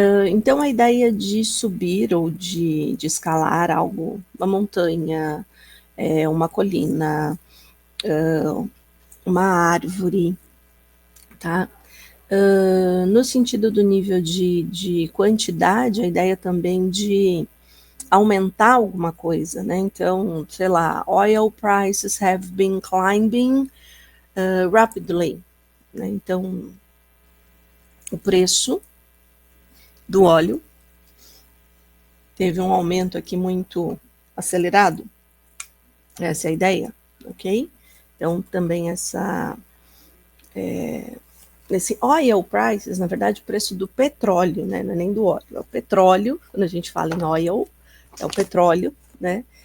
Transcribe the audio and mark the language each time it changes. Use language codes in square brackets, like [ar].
[pt] Então, a ideia de subir ou de escalar algo, uma montanha, uma colina, uma árvore, tá? No sentido do nível de quantidade, a ideia também de aumentar alguma coisa, né? Então, sei lá, [en] oil prices have been climbing rapidly. [pt] né? Então, o preço do óleo teve um aumento aqui muito acelerado, essa é a ideia, ok? Então, também esse oil prices, na verdade, o preço do petróleo, né? Não é nem do óleo, é o petróleo, quando a gente fala em oil, é o petróleo, né?